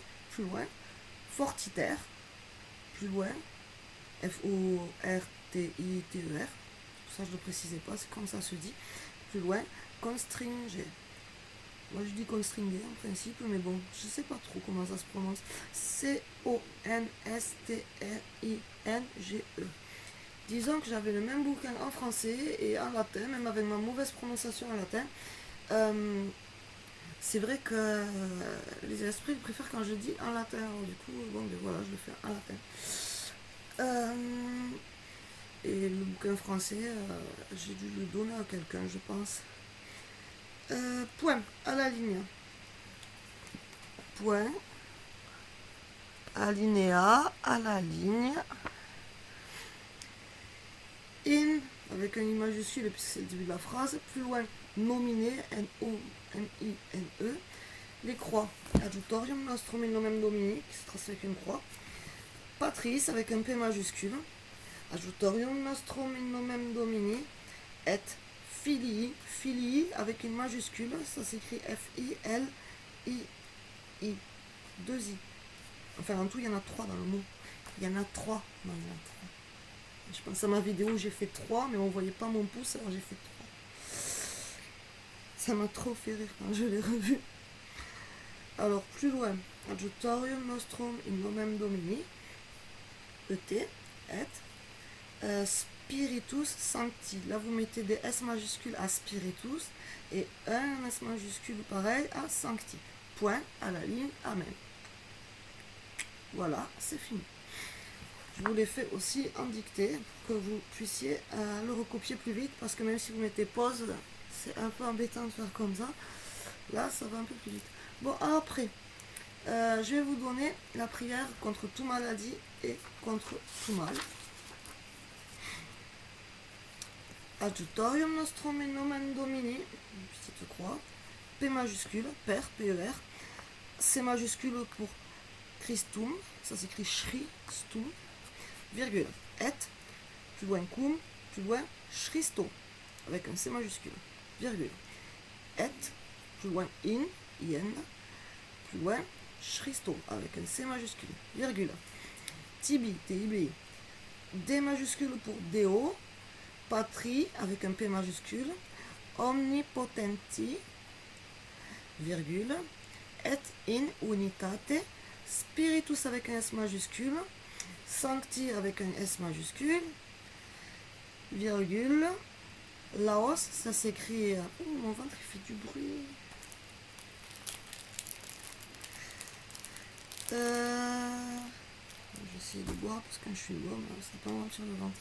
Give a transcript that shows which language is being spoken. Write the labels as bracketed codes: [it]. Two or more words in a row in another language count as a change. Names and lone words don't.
[fr] Plus loin, Fortiter. Plus loin, F-O-R-T-I-T-E-R. Ça, je ne le précisais pas, c'est comme ça se dit. Plus loin, Constringer. Moi, je dis constringer en principe, mais bon, je sais pas trop comment ça se prononce. C-O-N-S-T-R-I-N-G-E. Disons que j'avais le même bouquin en français et en latin, même avec ma mauvaise prononciation en latin. C'est vrai que les esprits préfèrent quand je dis en latin. Alors, du coup, bon, ben voilà, je le fais en latin. Et le bouquin français, j'ai dû le donner à quelqu'un, je pense. Point à la ligne. Point. Alinéa à la ligne. In, avec un I majuscule, puisque c'est le début de la phrase. Plus loin, nominé, N-O-M-I-N-E. Les croix. [la] Adjutorium nostrum in nomen Domini, [fr] qui se trace avec une croix. Patrice, avec un P majuscule. [la] Adjutorium nostrum in nomen Domini. Et filii, filii, [fr] avec une majuscule. Ça s'écrit F-I-L-I-I. 2 I. Enfin, en tout, il y en a 3 dans le mot. Il y en a 3. Non, il y en a 3. Je pense à ma vidéo où j'ai fait 3, mais on voyait pas mon pouce, alors j'ai fait 3. Ça m'a trop fait rire quand je l'ai revu. Alors, plus loin. [la] Adjutorium nostrum in nomen Domini. E-T, et. Spiritus Sancti. [fr] Là, vous mettez des S majuscules à Spiritus et un S majuscule pareil à Sancti. Point à la ligne. Amen. Voilà, c'est fini. Je vous l'ai fait aussi en dictée pour que vous puissiez le recopier plus vite parce que même si vous mettez pause, c'est un peu embêtant de faire comme ça. Là, ça va un peu plus vite. Bon, après, je vais vous donner la prière contre toute maladie et contre tout mal. [la] Adjutorium nostrum in nomen Domini, [fr] une petite croix, P majuscule, Père, P-E-R, C majuscule pour Christum, ça s'écrit Christum, virgule, et, plus loin cum, plus loin Christo, avec un C majuscule, virgule, et, plus loin in, plus loin Christo, avec un C majuscule, virgule, Tibi, T-I-B-I, D majuscule pour Deo, Patrie, avec un P majuscule, Omnipotenti, virgule, [la] et in unitate, [fr] Spiritus avec un S majuscule, Sancti avec un S majuscule, virgule, Laos, ça s'écrit... Oh, mon ventre il fait du bruit. Je vais essayer de boire parce que je suis loin, mais ça peut avoir sur le ventre.